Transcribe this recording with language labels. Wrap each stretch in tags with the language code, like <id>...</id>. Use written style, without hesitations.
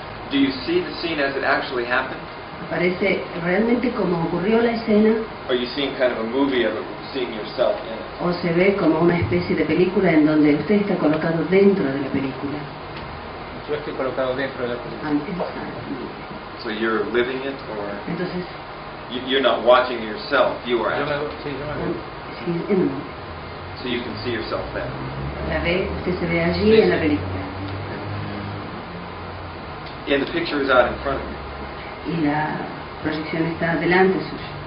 <en>Do you see the scene as it actually happened?</en> <es>¿Aparece realmente como ocurrió la escena</es> <en>Or are you seeing kind of a movie of it, seeing yourself in it?</en> <es>o se ve como una especie de película en donde usted está colocado dentro de la película? Yo estoy colocado dentro de la película.</es> <en>So you're living it, or</en> <es>Entonces,</es> <en>you're not watching yourself, you are</en> <es>Yo me,</es> <en>actually.</en> <es>sí, yo me veo. sí, en-</es> <en>So you can see yourself there.</en> <es>la ve, usted se ve allí en la película</es> <en>And the picture is out in front of you.</en> <es>y la proyección está delante suyo.</es>